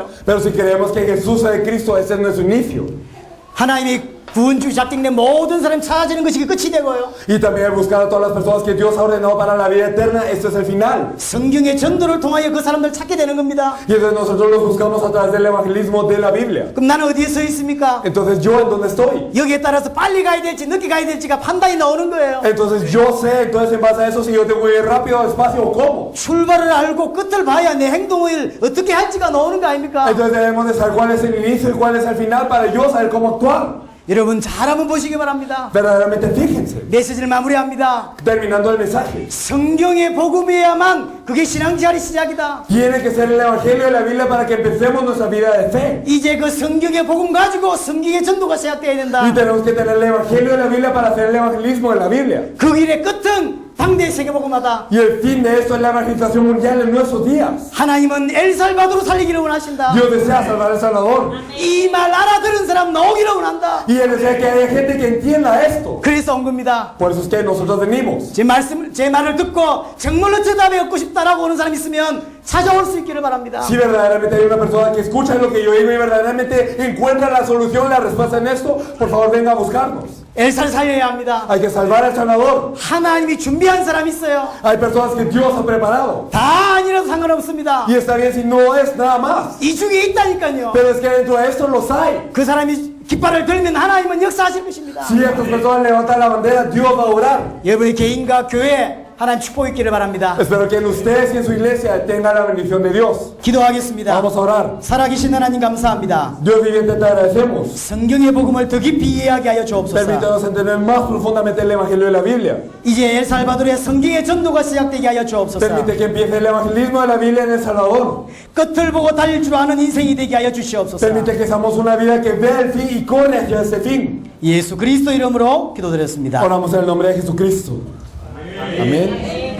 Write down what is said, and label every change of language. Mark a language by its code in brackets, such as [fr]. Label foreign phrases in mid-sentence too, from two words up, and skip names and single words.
[es] Pero si creemos que Jesús es el Cristo, ese es nuestro inicio. [ko] 하나님이 구원주 작정된 모든 사람 찾아지는 것이 끝이 되고요. [es] Y también el buscar a todas las personas que Dios ha ordenado para la vida eterna, esto es el final. [ko] 성경의 전도를 통하여 그 사람들 찾게 되는 겁니다. [es] Y entonces nosotros los buscamos a través del evangelismo de la Biblia. [ko] 그럼 나는 어디에 서 있습니까? [es] Entonces yo en donde estoy. [ko] 여기에 따라서 빨리 가야 될지 늦게 가야 될지가 판단이 나오는 거예요. [es] Entonces yo sé, entonces en base a eso, si yo tengo que ir rápido, despacio o cómo. [ko] 출발을 알고 끝을 봐야 내 행동을 어떻게 할지가 나오는 거 아닙니까? [es] Entonces debemos de saber cuál es el inicio y cuál es el final para yo saber cómo actuar. [ko] 여러분 잘 한번 보시기 바랍니다. [es] Verdaderamente fíjense. [ko] 메시지를 마무리합니다. [es] Terminando el mensaje. [ko] 성경의 복음이어야만 그게 신앙생활의 시작이다. [es] Tiene que ser el evangelio de la Biblia para que empecemos nuestra vida de fe. [ko] 이제 그 성경의 복음 가지고 성경의 전도가 시작돼야 된다. [es] Y tenemos que tener el evangelio de la Biblia para hacer el evangelismo de la Biblia. [ko] 그 길의 끝은 당대 세계복음화다. [es] Y el fin de esto es la evangelización mundial en nuestros días. [ko] 하나님은 엘살바도로 살리기를 원하신다. [es] Dios desea salvar a El Salvador. [ko] 이 말 알아들은 사람 나오기를 원한다. [es] Y Él desea que haya gente que entienda esto. [ko] 그래서 온 겁니다. [es] Por eso es que nosotros venimos. [ko] 제 말을 듣고 정말로 저 답이 얻고 싶다라고 오는 사람 있으면 찾아올 수 있기를 바랍니다. [es] Si verdaderamente hay una persona que escucha lo que yo digo y verdaderamente encuentra la solución, la respuesta en esto, por favor venga a buscarnos. [ko] 엘사를 살려야 합니다. [es] Hay que salvar al sanador. [ko] 하나님이 준비한 사람이 있어요. [es] Hay personas que Dios ha preparado. [ko] 다 아니라도 상관없습니다. [es] Y está bien si no es nada más. [ko] 이 중에 있다니까요. [es] Pero es que dentro de esto los hay. [ko] 그 사람이 깃발을 들면 하나님은 역사하실 것입니다. [es] Si estas personas levantan la bandera, Dios va a obrar. [ko] 여러분의 개인과 교회 하나님 축복이 있기를 바랍니다. [es] Espero que en ustedes y en su iglesia tengan la bendición de Dios. [ko] 기도하겠습니다. [es] Vamos a orar. [ko] 살아계신 하나님 감사합니다. [es] Dios viviente, te agradecemos. [ko] 성경의 복음을 더 깊이 이해하게 하여 주옵소서. [es] Permítanos entender más profundamente el Evangelio de la Biblia. [ko] 이제 엘살바도르의 성경의 전도가 시작되게 하여 주옵소서. [es] Permite que empiece el evangelismo de la Biblia en El Salvador. [ko] 끝을 보고 달릴 줄 아는 인생이 되게 하여 주시옵소서. [es] Permite que seamos una vida que vea el fin y corre hacia ese fin. [ko] 예수 그리스도 이름으로 기도드렸습니다. [es] Oramos en el nombre de Jesucristo. Amén.